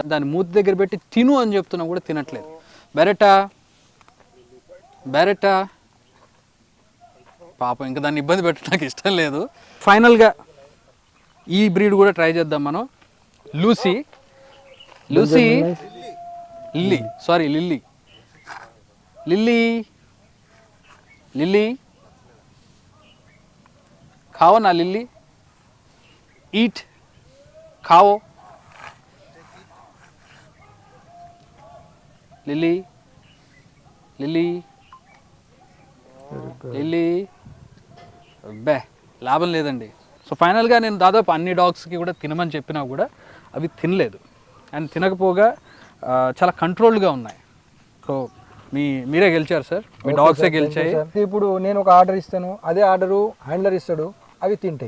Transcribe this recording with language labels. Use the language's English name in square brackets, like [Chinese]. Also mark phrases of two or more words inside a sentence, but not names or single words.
[Telugu] దాని మూతి దగ్గర పెట్టి తిను అని చెప్తున్నా కూడా తినట్లేదు. బెరెట్టా, బెరెట్టా పాపం ఇంకా దాన్ని ఇబ్బంది పెట్టడానికి ఇష్టం లేదు. ఫైనల్గా ఈ బ్రీడ్ కూడా ట్రై చేద్దాం మనం. లూసీ. లూసీ లిల్లీ, సారీ లిల్లీ. [Hindi] లిల్లీ లిల్లీ खाओ ना लिल्ली, ईट, खाओ. [Telugu] लिल्ली लिल्ली लिल्ली బే లాభం లేదండి. [English] so finally [Telugu] నేను దాదాపు అన్ని డాగ్స్కి కూడా తినమని చెప్పినా కూడా అవి తినలేదు. అండ్ తినకపోగా చాలా కంట్రోల్డ్గా ఉన్నాయి. సో మీరే గెలిచారు సార్, మీ డాగ్సే గెలిచాయి. ఇప్పుడు నేను ఒక ఆర్డర్ ఇస్తాను, అదే [English] order handler [Telugu] ఇస్తాడు, అవి తింటాయి.